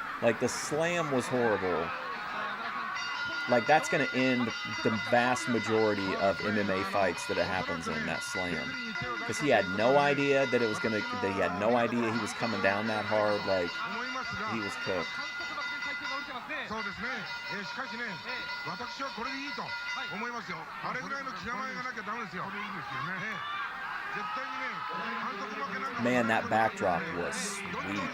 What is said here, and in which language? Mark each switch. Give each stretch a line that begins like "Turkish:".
English: Like the slam was horrible. Like that's going to end the vast majority of MMA fights that it happens in, that slam. Because he had no idea that it was going to, that he had no idea he was coming down that hard. Like he was cooked.
Japanese: そうですね。しかしね、私はこれでいいと思いますよ。あれぐらいの気構えがなきゃダメですよ。これいいですよね。絶対にね、反則負けなんか。
English: Man, that backdrop was sweet.